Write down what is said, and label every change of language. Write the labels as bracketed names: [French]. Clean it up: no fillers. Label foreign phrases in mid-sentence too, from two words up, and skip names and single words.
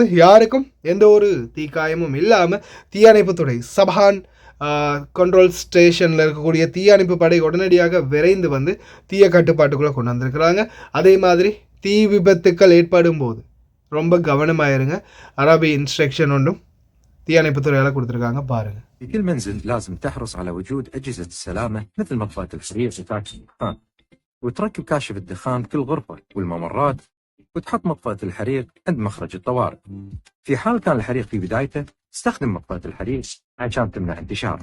[Tamil] யாருக்கும் எந்த ஒரு தீக்காயமும் இல்லாமல் தீயணைப்புத்துறை சபான் [English] control station [Tamil] இருக்கக்கூடிய தீயணைப்பு படை உடனடியாக விரைந்து வந்து தீய கட்டுப்பாட்டுக்குள்ளே கொண்டு வந்திருக்கிறாங்க. அதே மாதிரி தீ விபத்துக்கள் ஏற்படும் போது ரொம்ப கவனமாயிருங்க. அரபி இன்ஸ்ட்ரக்ஷன் ஒன்றும் தீயணைப்புத்துறையால் கொடுத்துருக்காங்க பாருங்கள். [Arabic] في كل منزل لازم تحرص على وجود أجهزة السلامة مثل مطفاة الحريق وكاشف الدخان، وتركب كاشف الدخان كل غرفة والممرات، وتحط مطفاة الحريق عند مخرج الطوارئ. في حال كان الحريق في بدايته استخدم مطفاة الحريق عشان تمنع انتشاره.